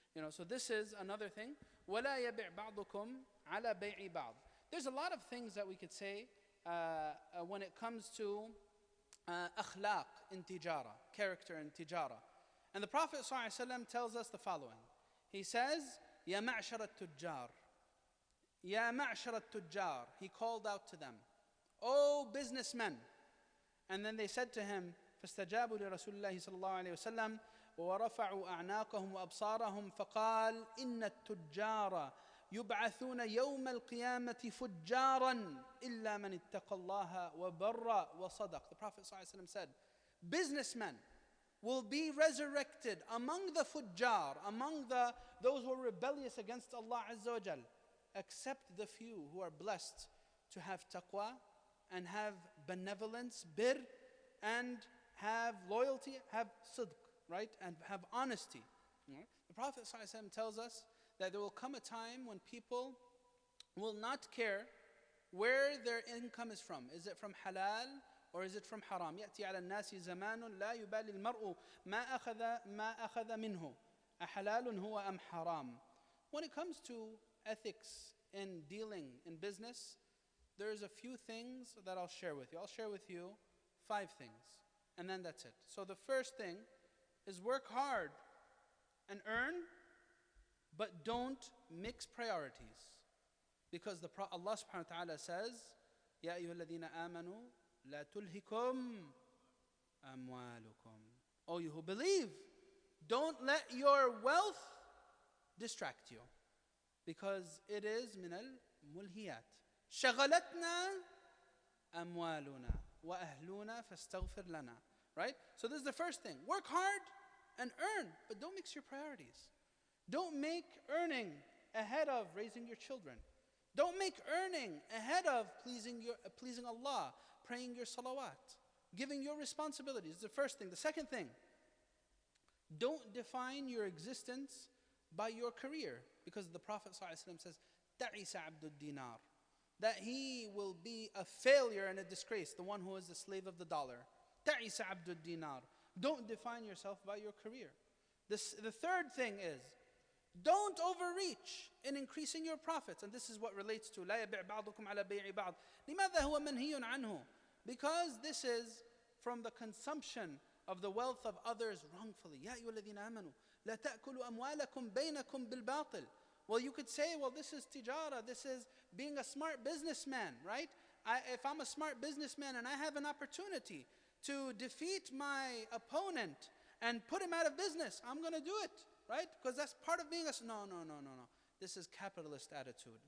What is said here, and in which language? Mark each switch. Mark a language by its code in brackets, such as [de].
[en] So this is another thing. [ar] وَلَا يَبِعْ بَعْضُكُمْ عَلَى بَيْعِ بَعْضٍ. [en] There's a lot of things that we could say when it comes to akhlaq in tijara, character in tijara. And the Prophet ﷺ tells us the following. He says, [ar] يَا مَعْشَرَ التُّجَّارِ يَا مَعْشَرَ التُّجَّارِ. [en] He called out to them, "O businessmen." And then they said to him, [ar] فاستجابوا لرسول الله صلى الله عليه وسلم ورفعوا أعناقهم وأبصارهم فقال إن التجار يبعثون يوم القيامة فجارا إلا من اتقى الله وبر وصدق. [en] The Prophet ﷺ said, businessmen will be resurrected among the fujjar, among those who are rebellious against Allah Azza wa Jal, except the few who are blessed to have taqwa and have benevolence, bir, and have loyalty, have sidq, right? And have honesty. Right? The Prophet ﷺ tells us that there will come a time when people will not care where their income is from. Is it from halal or is it from haram? [ar] يأتي على الناس زمان لا يبالي المرء ما أخذ منه أحلال هو أم حرام. [en] When it comes to ethics in dealing in business, there's a few things that I'll share with you. I'll share with you 5 things, and then that's it. So the first thing is work hard and earn, but don't mix priorities. Because Allah subhanahu wa ta'ala says, [ar] يَا أَيُّهَا الَّذِينَ آمَنُوا لَا تُلْهِكُمْ أَمْوَالُكُمْ. [en] Oh, you who believe, don't let your wealth distract you. Because it is [ar] من الملهيات. شغلتنا أموالنا وأهلنا فاستغفر لنا. [en] Right? So this is the first thing. Work hard and earn, but don't mix your priorities. Don't make earning ahead of raising your children. Don't make earning ahead of pleasing Allah, praying your salawat, giving your responsibilities. The first thing. The second thing, don't define your existence by your career, because the Prophet ﷺ says, [ar] "Ta'isa abdud dinar," [en] that he will be a failure and a disgrace, the one who is the slave of the dollar. [ar] Ta'isa abdud dinar. [en] Don't define yourself by your career. The third thing is, don't overreach in increasing your profits. And this is what relates to [ar] لا يبيع بعضكم على بيع بعض. لماذا هو منهي عنه? [en] Because this is from the consumption of the wealth of others wrongfully. [ar] يا أيها الذين آمنوا لا تأكلوا أموالكم بينكم بالباطل. [en] Well, you could say, well, this is tijara, this is being a smart businessman, right? If I'm a smart businessman and I have an opportunity to defeat my opponent and put him out of business, I'm going to do it. Right? Because that's part of being a... No. This is capitalist attitude.